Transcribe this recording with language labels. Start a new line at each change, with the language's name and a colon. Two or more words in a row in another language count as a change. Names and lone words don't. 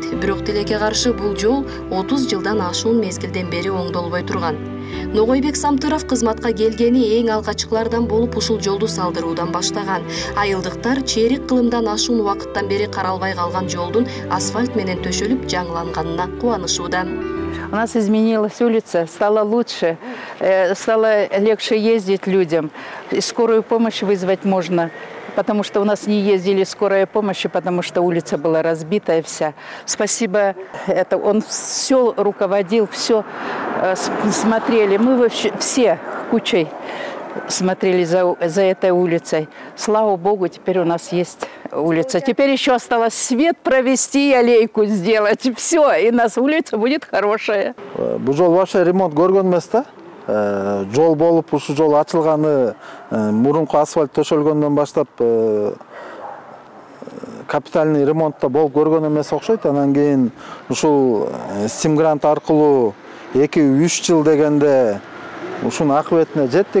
Kyrgyz: Бирок тилекке каршы бул жол 30 жылдан ашуун мезгилден бери оңдолбой турган. Ногойбек Самтыров кызматка келгени эң алгачкылардан болуп ушул жолду салдыруудан баштаган. Айылдыктар чейрек кылымдан ашуун убакыттан бери каралбай калган жолдун асфальт менен төшөлүп жаңыланганына кубанышууда.
Russian: У нас изменилась улица, стало лучше, стало легче ездить людям. Скорую помощь вызвать можно, потому что у нас не ездили скорая помощь, потому что улица была разбитая вся. Спасибо, это он все руководил, все смотрели. Мы все кучей смотрели за этой улицей. Слава Богу, теперь у нас есть улица. Теперь еще осталось свет провести, аллейку сделать. Все, и у нас улица будет хорошая.
Kyrgyz: Бу жол
Russian: вообще ремонт
Kyrgyz: көргөн эмес да? жол болуп, ушул жол ачылганы мурунку асфальт төшөлгөндөн баштап капитальный ремонтта болуп көргөн эмес окшойт. Анан кийин ушул Steam Grant аркылуу 2-3 жыл дегенде ушунун акыбетине жеттик.